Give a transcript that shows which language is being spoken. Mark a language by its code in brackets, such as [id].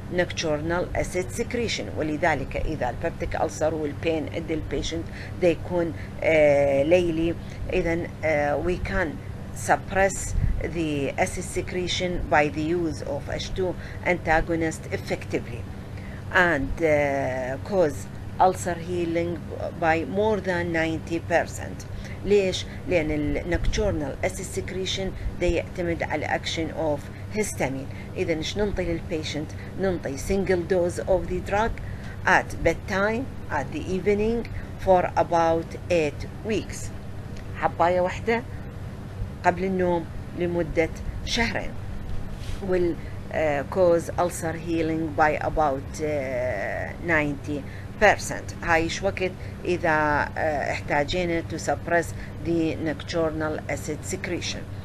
[en] nocturnal acid secretion. [ar] ولذلك إذا البيبتيك ألسر والبين عند البيشنت ده يكون ليلي، إذا [en] we can suppress the acid secretion by the use of H2 antagonist effectively and cause ulcer healing by more than 90%. [ar] ليش؟ لأن النكتورنال acid secretion ده يعتمد على [en] action of histamine. [ar] إذا إيش ننطي للبيشنت؟ ننطي [en] single dose of the drug at bedtime at the evening for about 8 weeks. [ar] حباية واحدة قبل النوم لمدة شهرين. [en] will cause ulcer healing by about 90%. [ar] هاي إيش وقت إذا احتاجينا [en] to suppress the nocturnal acid secretion.